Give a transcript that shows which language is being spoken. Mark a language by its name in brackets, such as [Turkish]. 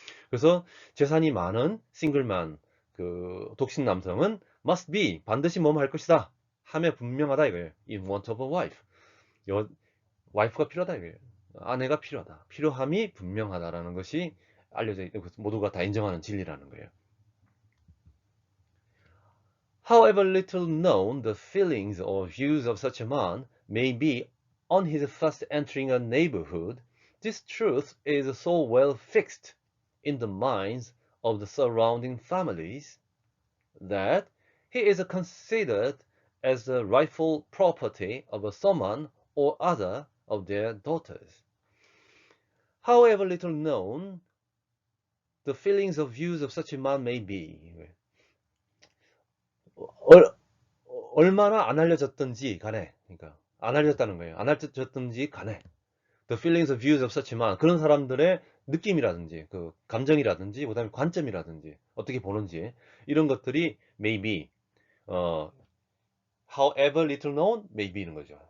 [Korean] 그래서 재산이 많은 싱글만 그 독신 남성은 [English] must be [Korean] 반드시 뭐뭐 할 것이다 함에 분명하다 이거예요. [English] in want of a wife. [Korean] 와이프가 필요하다 이거예요. 아내가 필요하다. 필요함이 분명하다라는 것이 알려져 있고 모두가 다 인정하는 진리라는 거예요. [English] However little known the feelings or views of such a man may be on his first entering a neighborhood, this truth is so well fixed in the minds of the surrounding families that he is considered as the rightful property of someone or other of their daughters. However little known the feelings or views of such a man may be. [Korean] 얼, 얼마나 안 알려졌든지 간에, 그러니까 안 알려졌다는 거예요. 안 알려졌든지 간에 [English] the feelings or views of such a man [Korean] 그런 사람들의 느낌이라든지 그 감정이라든지 그다음에 관점이라든지 어떻게 보는지 이런 것들이 [English] maybe [Korean] 어, [English] however little known maybe [Korean] 는 거죠.